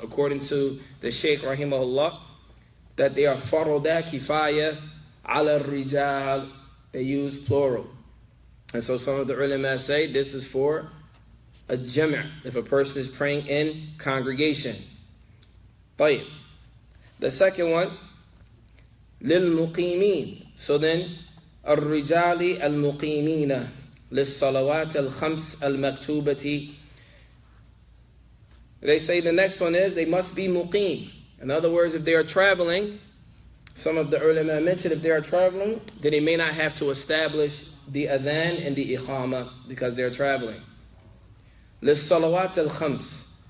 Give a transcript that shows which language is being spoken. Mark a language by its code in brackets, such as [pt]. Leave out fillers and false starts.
[en] According to the Shaykh Rahimahullah, that they are faroda kifaya ala rijal, they use plural. And so some of the ulama say this is for a jama', if a person is praying in congregation. [ar] طيب. [en] The second one, للمقيمين. So then, [ar] الرجال المقيمين للصلوات الخمس المكتوبة. [en] They say the next one is they must be muqim. In other words, if they are traveling, some of the ulama mentioned if they are traveling, then they may not have to establish the adhan and the iqama because they're traveling. [ar] للصلوات الخمس.